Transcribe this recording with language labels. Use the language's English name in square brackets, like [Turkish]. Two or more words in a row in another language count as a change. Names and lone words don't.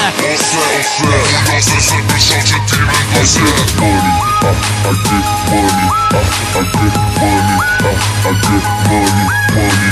[Albanian] Ose, ose se për shok që ti me ndose [English] I get money, I get money, I get money, I get money, money